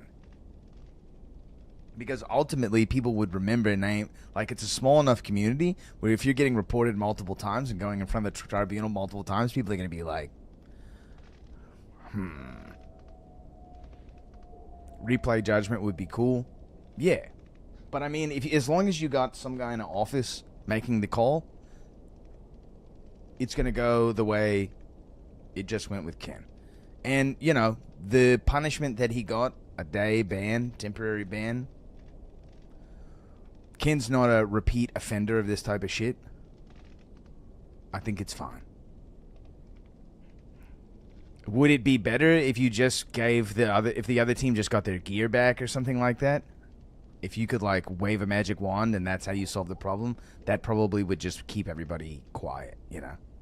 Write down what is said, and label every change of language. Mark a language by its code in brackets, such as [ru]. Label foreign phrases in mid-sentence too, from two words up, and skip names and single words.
[en] Because ultimately, people would remember a name, like it's a small enough community where if you're getting reported multiple times and going in front of the tribunal multiple times, people are going to be like, Replay judgment would be cool. Yeah. But I mean, as long as you got some guy in an office making the call, it's going to go the way it just went with Ken. And, you know, the punishment that he got, a day ban, temporary ban, Ken's not a repeat offender of this type of shit. I think it's fine. Would it be better if you just gave if the other team just got their gear back or something like that? If you could, like, wave a magic wand and that's how you solve the problem, that probably would just keep everybody quiet, you know?